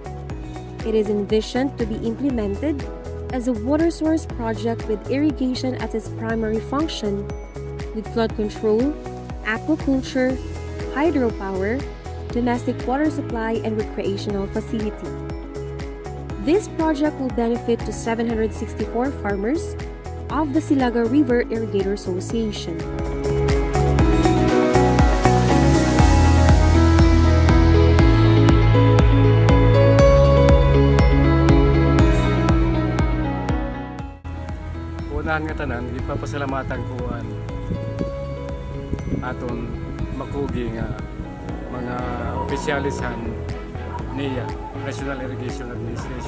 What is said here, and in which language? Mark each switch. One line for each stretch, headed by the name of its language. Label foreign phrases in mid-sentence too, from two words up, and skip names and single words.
English: It is envisioned to be implemented as a water source project with irrigation as its primary function, with flood control, aquaculture, hydropower, domestic water supply, and recreational facility. This project will benefit to 764 farmers of the Silaga River Irrigator Association.
Hiligaynon: Unahan nga tanan, ipapasalamatan ko ang aton makugi nga mga opisyalisan niya National Irrigation Administration.